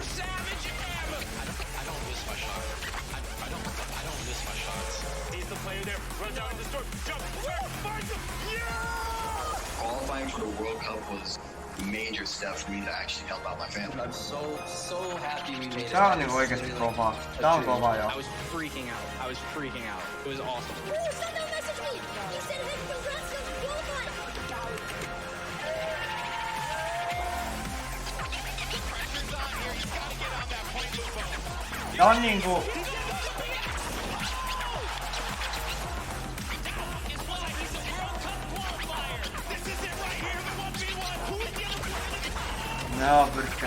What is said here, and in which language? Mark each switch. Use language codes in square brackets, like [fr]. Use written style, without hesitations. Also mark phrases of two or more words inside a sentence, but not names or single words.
[en] Savage M. I don't miss my shot. I don't miss my shots. He's the player there. Runs out in the storm. Jump. Finds him. Yeah! Qualifying for the World Cup was a major step for me to actually help out my family. I'm so happy we made it. [fi] Tää on niinku oikeesti kovaa. Tää on kovaa joo. [en] I was freaking out. It was awesome. [fi] Tää on niinku... No, pyrkkä.